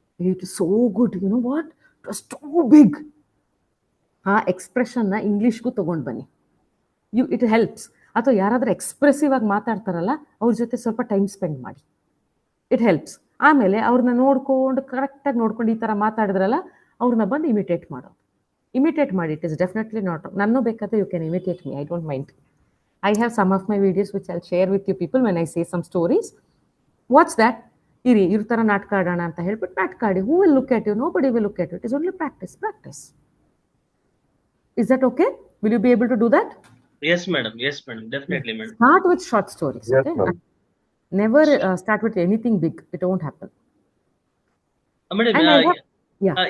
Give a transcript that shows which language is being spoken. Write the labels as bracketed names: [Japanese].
[English] It is so good, you know what, it was too big. [Kannada] ಆ ಎಕ್ಸ್ಪ್ರೆಷನ್ನ ಇಂಗ್ಲಿಷ್ಗೂ ತಗೊಂಡು ಬನ್ನಿ, [English] It helps. [Kannada] ಅಥವಾ ಯಾರಾದ್ರೂ ಎಕ್ಸ್ಪ್ರೆಸಿವ್ ಆಗಿ ಮಾತಾಡ್ತಾರಲ್ಲ ಅವ್ರ ಜೊತೆ ಸ್ವಲ್ಪ ಟೈಮ್ ಸ್ಪೆಂಡ್ ಮಾಡಿ, [English] It helps. [Kannada] ಆಮೇಲೆ ಅವ್ರನ್ನ ನೋಡ್ಕೊಂಡು ಕರೆಕ್ಟಾಗಿ ನೋಡ್ಕೊಂಡು ಈ ಥರ ಮಾತಾಡಿದ್ರಲ್ಲ ಅವ್ರನ್ನ ಬಂದು ಇಮಿಟೇಟ್ ಮಾಡೋದು. ಇಮಿಟೇಟ್ ಮಾಡಿ, [English] It is definitely not. [Kannada] ನನ್ನೂ ಬೇಕಾದ್ರೆ [English] You can imitate me, I don't mind. I have some of my videos which I'll share with you people when I say some stories. Watch that. [Kannada] ಇವ್ರ ಥರ ನಾಟಕ ಆಡೋಣ ಅಂತ ಹೇಳ್ಬಿಟ್ಟು ನಾಟಕ ಆಡಿ. [English] Who will look at you? Nobody will look at you. It is only practice. Is that okay? Will you be able to do that? Yes, madam. Yes, madam. Definitely, madam. Start with short stories. Yes, Okay? ma'am. Never start with anything big. It won't happen. Madam, And I have- yeah.